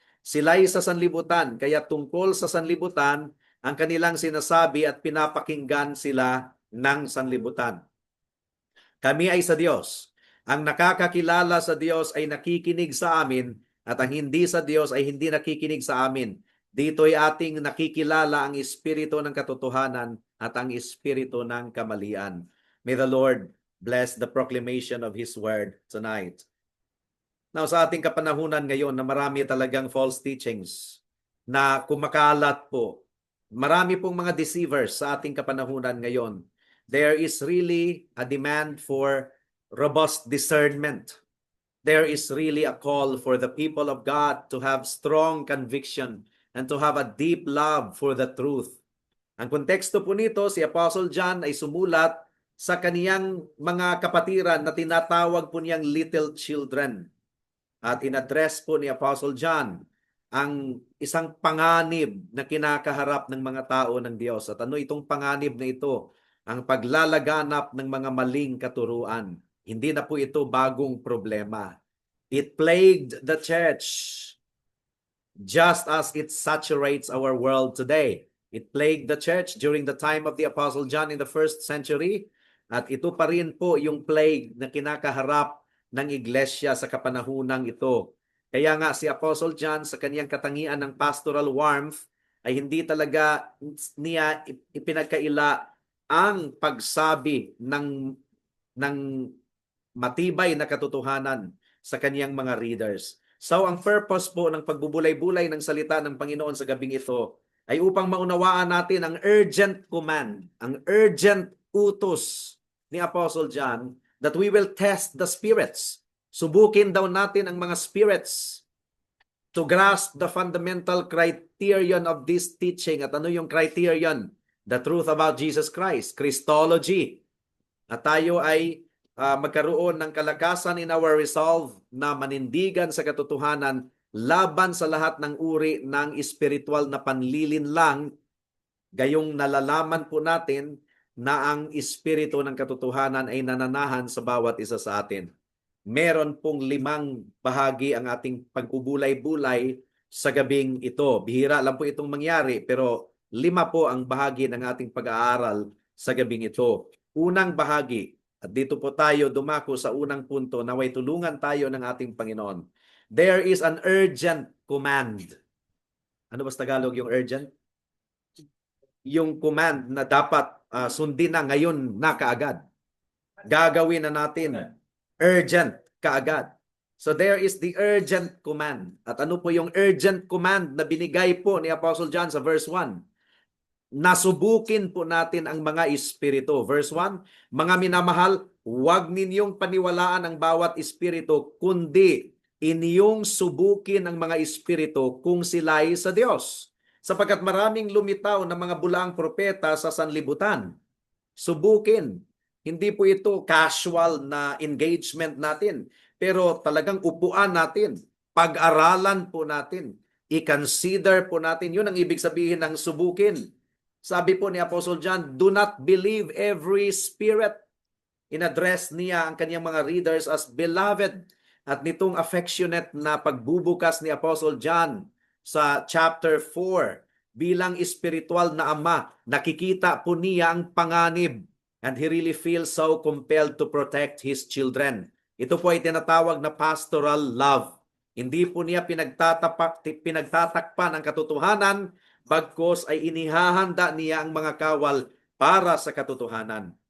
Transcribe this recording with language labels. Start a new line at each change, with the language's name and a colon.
Filipino: Sila'y sa sanlibutan, kaya tungkol sa sanlibutan, ang kanilang sinasabi at pinapakinggan sila ng sanlibutan. Kami ay sa Diyos. Ang nakakakilala sa Diyos ay nakikinig sa amin at ang hindi sa Diyos ay hindi nakikinig sa amin. Dito'y ating nakikilala ang espiritu ng katotohanan at ang espiritu ng kamalian.
English: May the Lord bless the proclamation of His word tonight.
Filipino: Now, sa ating kapanahunan ngayon na marami talagang false teachings na kumakalat po, marami pong mga deceivers sa ating kapanahunan ngayon.
English: There is really a demand for robust discernment. There is really a call for the people of God to have strong conviction and to have a deep love for the truth.
Filipino: Ang konteksto po nito, si Apostle John ay sumulat sa kaniyang mga kapatiran na tinatawag po niyang little children. At in-address po ni Apostle John ang isang panganib na kinakaharap ng mga tao ng Diyos. At ano itong panganib na ito? Ang paglalaganap ng mga maling katuruan. Hindi na po ito bagong problema.
English: It plagued the church just as it saturates our world today. It plagued the church during the time of the Apostle John in the first century.
Filipino: At ito pa rin po yung plague na kinakaharap ng iglesia sa kapanahunang ito. Kaya nga si Apostle John sa kaniyang katangian ng pastoral warmth ay hindi talaga niya ipinagkaila ang pagsabi ng matibay na katotohanan sa kaniyang mga readers. So ang purpose po ng pagbubulay-bulay ng salita ng Panginoon sa gabing ito ay upang maunawaan natin ang urgent command, ang urgent utos ni Apostle John
English: that we will test the spirits.
Filipino: Subukin daw natin ang mga spirits
English: to grasp the fundamental criterion of this teaching.
Filipino: At ano yung criterion?
English: The truth about Jesus Christ, Christology.
Filipino: At tayo ay magkaroon ng kalakasan
English: in our resolve
Filipino: na manindigan sa katotohanan laban sa lahat ng uri ng espiritual na panlilinlang, gayong nalalaman po natin na ang espiritu ng katotohanan ay nananahan sa bawat isa sa atin. Meron pong 5 bahagi ang ating pagbubulay-bulay sa gabing ito. Bihira lang po itong mangyari, pero 5 po ang bahagi ng ating pag-aaral sa gabing ito. Unang bahagi, at dito po tayo dumako sa unang punto, naway tulungan tayo ng ating Panginoon.
English: There is an urgent command.
Filipino: Ano ba sa Tagalog yung urgent? Yung command na dapat sundin na ngayon na kaagad. Gagawin na natin. Urgent kaagad.
English: So there is the urgent command.
Filipino: At ano po yung urgent command na binigay po ni Apostle John sa verse 1? Nasubukin po natin ang mga espiritu. Verse 1, mga minamahal, huwag ninyong paniwalaan ang bawat espiritu, kundi inyong subukin ang mga espiritu kung sila'y sa Diyos. Sapagkat maraming lumitaw na mga bulaang propeta sa sanlibutan. Subukin. Hindi po ito casual na engagement natin, pero talagang upuan natin, pag-aralan po natin, i-consider po natin. Yun ang ibig sabihin ng subukin. Sabi po ni
English: Apostle John, do not believe every spirit.
Filipino: In-address niya ang kanyang mga readers as beloved. At nitong affectionate na pagbubukas ni Apostle John sa chapter 4, bilang espiritual na ama, nakikita po niya ang panganib
English: and he really feels so compelled to protect his children.
Filipino: Ito po ay tinatawag na pastoral love. Hindi po niya pinagtatakpan ang katotohanan, bagkus ay inihahanda niya ang mga kawal para sa katotohanan.